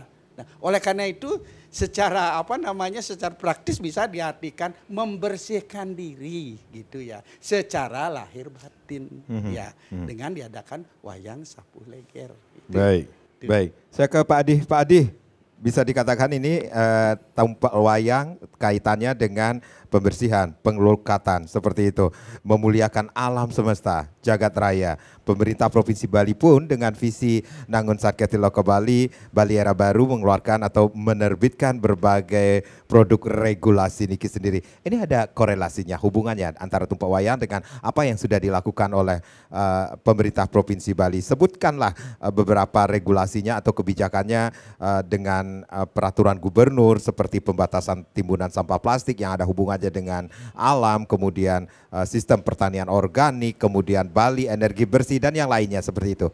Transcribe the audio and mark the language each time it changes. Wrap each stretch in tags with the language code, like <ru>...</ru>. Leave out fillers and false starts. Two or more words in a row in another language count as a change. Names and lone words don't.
<id>Nah, oleh karena itu secara secara praktis bisa diartikan membersihkan diri gitu ya, secara lahir batin ya, dengan diadakan wayang sapu leger. Gitu. Baik. Saya ke Pak Adi. Pak Adi, bisa dikatakan ini tumpak wayang kaitannya dengan pembersihan, pengelukatan seperti itu, memuliakan alam semesta, jagat raya. Pemerintah Provinsi Bali pun dengan visi Nangun Satketi Loko Bali, Bali Era Baru mengeluarkan atau menerbitkan berbagai produk regulasi niki sendiri. Ini ada korelasinya, hubungannya antara tumpak wayang dengan apa yang sudah dilakukan oleh pemerintah Provinsi Bali. Sebutkanlah beberapa regulasinya atau kebijakannya dengan peraturan gubernur seperti pembatasan timbunan sampah plastik yang ada hubungannya dengan alam, kemudian sistem pertanian organik, kemudian Bali energi bersih dan yang lainnya seperti itu.</id>